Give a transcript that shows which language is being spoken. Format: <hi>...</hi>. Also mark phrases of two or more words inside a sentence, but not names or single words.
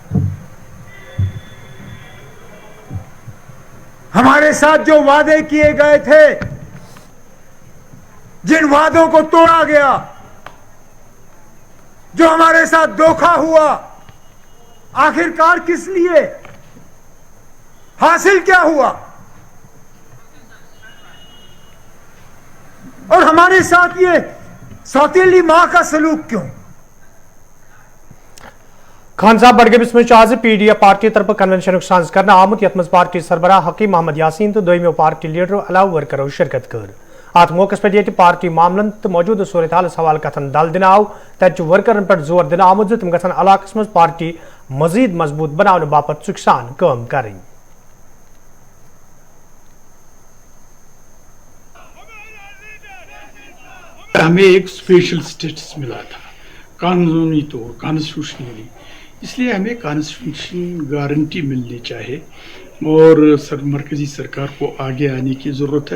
<ur>ہمارے ساتھ جو وعدے کیے گئے تھے، جن وعدوں کو توڑا گیا، جو ہمارے ساتھ دھوکہ ہوا، آخرکار کس لیے؟ حاصل کیا ہوا؟ اور ہمارے ساتھ یہ سوتیلی ماں کا سلوک کیوں؟</ur> <ks>خان صاحب بڈگامس مز آز پی ڈی ایف پارٹی طرف کنونشن ساز کرنا آمت یت مز پارٹی سربراہ حکیم محمد یاسین تو دویمو پارٹی لیڈرو علاوہ ورکرو شرکت کر. ات موقع پہ یہ پارٹی معاملن تو موجودہ صورتحالس حوالہ کتن دل دن آو تت ورکرن پہ زور دن آمت تم گھن علاقس مز پارٹی مزید مضبوط بنانے باپت ژکھ سان کام کریں.</ks> <ur>ہمیں ایک اسپیشل اسٹیٹس ملا تھا قانونی طور، کانسٹیٹیوشنلی، اس لیے ہمیں</ur> <en>constitution guarantee</en> <ur>ملنی چاہیے اور مرکزی سرکار کو آگے آنے کی ضرورت ہے.</ur>